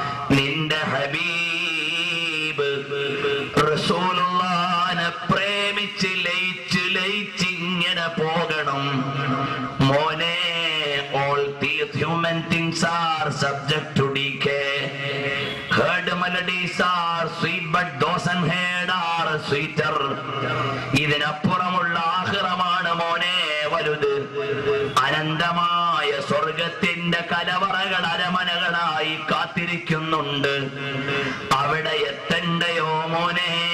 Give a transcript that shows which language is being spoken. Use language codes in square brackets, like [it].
[ml] നിന്റെ ഹബീബ് റസൂലുള്ളാഹിനെ പ്രേമിച്ച് ലയിച്ച് ലയിച്ചിങ്ങനെ പോകണം. [en] മോനെ, all these human things are subject to decay. Heard melodies are sweet, but those unheard are sweeter. [ml] ഇതിനപ്പുറമുള്ള ആഖിറമാണ് മോനെ വലുത്. അനന്തമായ സ്വർഗത്തിന്റെ കലവറകൾ അരമനകളായി കാത്തിരിക്കുന്നുണ്ട്. അവിടെ എത്തണ്ടയോ മോനെ?